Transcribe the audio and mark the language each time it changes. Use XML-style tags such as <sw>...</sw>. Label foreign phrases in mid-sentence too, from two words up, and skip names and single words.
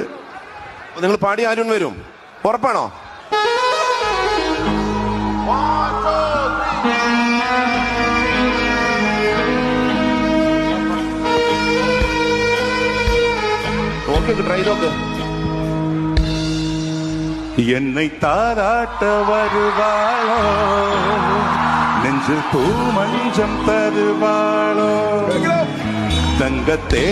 <ml>നിങ്ങൾ പാടി അരുൺ വരും, ഉറപ്പാണോ? ഓക്കെ, ട്രൈ നോക്ക്.</ml> <ta>என்னை தாராட்ட வருவாளோ, நெஞ்சில் பூ மஞ்சம் தருவாளோ, தங்கத்தே</ta>